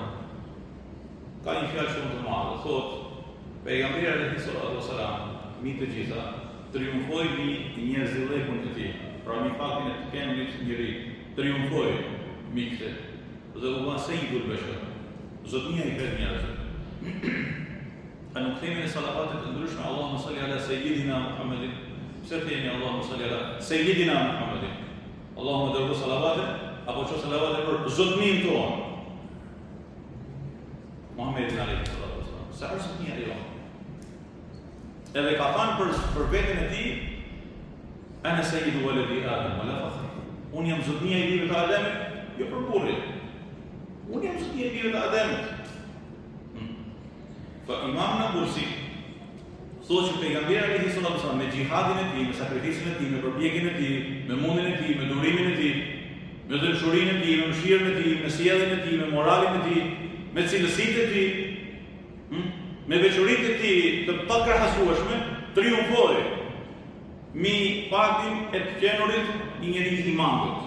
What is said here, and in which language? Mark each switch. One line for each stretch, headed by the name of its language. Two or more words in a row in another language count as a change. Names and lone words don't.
Albanian: Ka një fjalë shumë të madhe, thotë pejgamberi
Arabic: عليه الصلاة والسلام,
Albanian: mi të gjitha, triumfoi mbi njerëzillëkun e tij. Pra mi faktin e të kenë një njëri, triumfoi mbi këtë dhe u bë
Arabic: سيد البشر,
Albanian: zotnia i krejt njerëzve. A nuk themi në salavatet të ndryshme
Arabic: اللهم صل على سيدنا محمد?
Albanian: Pse themi
Arabic: اللهم صل على سيدنا محمد?
Albanian: Allahumma dërgo salavatet, apo që salavatet për zotnin tonë?
Arabic: محمد عليه الصلاة والسلام.
Albanian: Sa është zotnia e jonë? Edhe ka thënë për veten e tij,
Arabic: أنا سيد ولد آدم ولا فخر.
Albanian: Unë jam zotnia e bijve të Ademit, jo për burrin. Unë jam zotnia e bijve të Ademit. Fa Imam Nabursi thotë që pejgamberi
Arabic: عليه الصلاة والسلام
Albanian: me xhihadin e tij, me sakrificën e tij, me përpjekjen e tij, me mundjen e tij, me durimin e tij, me dëshurinë e tij, me mëshirën e tij, me sjelljen e tij, me moralin e tij, me cilësitë e tij, me veçoritë e tij të pakrahasueshme, triumfoi mi faktin e të qenurit një njeri i mangut.